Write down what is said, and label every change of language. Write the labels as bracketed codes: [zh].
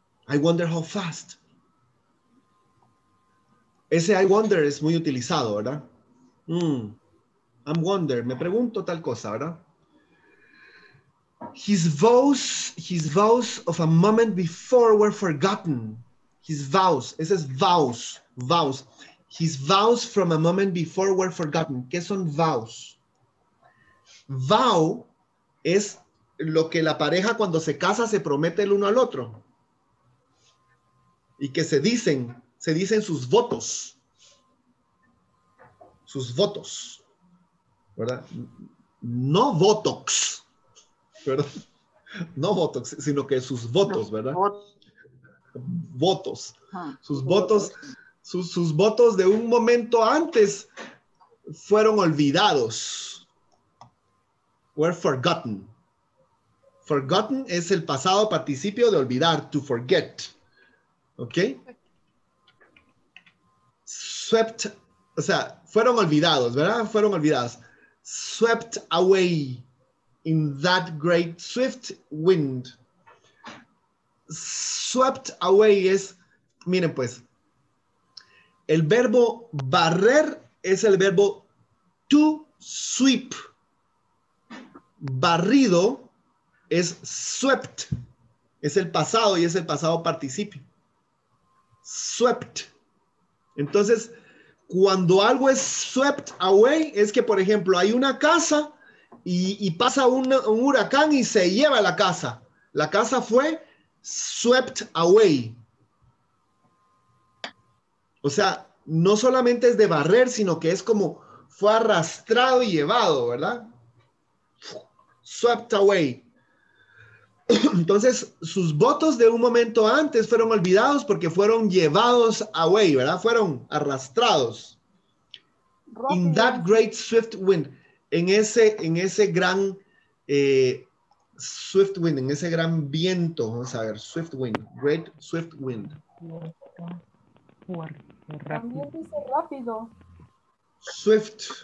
[en] I wonder how fast. [es] Ese [en] I wonder [es] es muy utilizado, ¿verdad? [en] I'm wonder, [es] me pregunto tal cosa, ¿verdad? [en] His vows of a moment before were forgotten. His vows, [es] ese es [en] vows. His vows from a moment before were forgotten. [es] ¿Qué son vows? Vow es lo que la pareja cuando se casa se promete el uno al otro. Y que se dicen sus votos. sus votos, ¿verdad? No Botox, ¿verdad? No Botox, sino que sus votos, ¿verdad? Votos. Sus votos, sus votos de un momento antes fueron olvidados. [en] Were forgotten. [es] Forgotten es el pasado participio de olvidar, [en] to forget. [es] ¿Ok? Swept, o sea, fueron olvidados, ¿verdad? Fueron olvidados. [en] Swept away in that great swift wind. [es] Swept away es, miren pues, el verbo barrer es el verbo to sweep. Barrido es swept. Es el pasado y es el pasado participio. Swept. Entonces, cuando algo es swept away, es que, por ejemplo, hay una casa y pasa un huracán y se lleva la casa. La casa fue swept away. O sea, no solamente es de barrer, sino que es como fue arrastrado y llevado, ¿verdad? Swept away. Entonces, sus votos de un momento antes fueron olvidados porque fueron llevados away, ¿verdad? Fueron arrastrados. [en] In that great swift wind. [es] En ese gran swift wind, en ese gran viento. Vamos a ver, [en] swift wind. Great swift wind. [es] Fuerte, También rápido. dice rápido. [en] Swift.